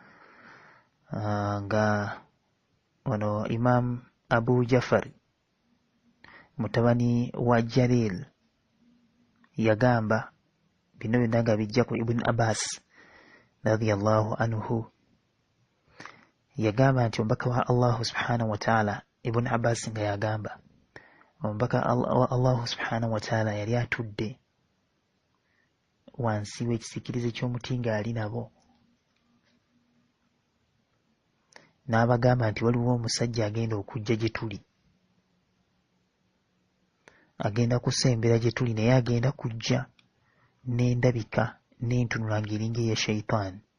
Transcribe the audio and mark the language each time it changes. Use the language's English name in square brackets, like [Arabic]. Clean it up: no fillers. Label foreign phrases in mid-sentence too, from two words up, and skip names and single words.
[Ganda] nga ono Imam Abu Jafar mutabani wa Jalil yagamba, bino byonna nga bijja ku Ibn Abbas [Arabic] رضي الله عنه, [Ganda] yagamba nti omubaka wa [Arabic] الله سبحانه وتعالى, [Ganda] Ibn Abbas nga yagamba omubaka wa [Arabic] الله سبحانه وتعالى [Ganda] yali atudde wansi w'ekisiikirize ky'omuti ng'ali nabo, n'abagamba nti waliwo omusajja agenda okujja gye tuli, agenda kusembera gye tuli, naye agenda kujja n'endabika n'entunula ng'eringa eya shayitaani.